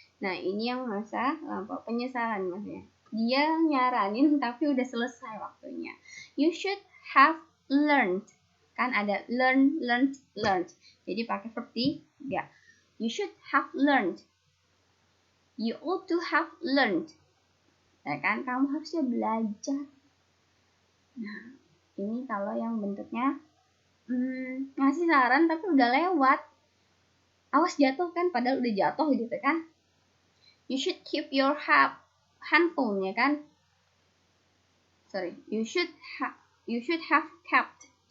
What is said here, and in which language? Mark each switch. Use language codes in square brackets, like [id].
[id] Nah, ini yang masa lampau, penyesalan maksudnya. Dia nyaranin tapi udah selesai waktunya. [en] You should have learned. [id] Kan ada [en] learned. [id] Jadi pakai verb 3. [en] You should have learned. You ought to have learned. [id] Ya kan? Kamu harusnya belajar. Nah, ini kalau yang bentuknya ngasih saran tapi udah lewat. Awas jatuh kan, padahal udah jatuh gitu kan. [en] You should keep your handphone, [id] ya kan? [en] Sorry, you should have kept.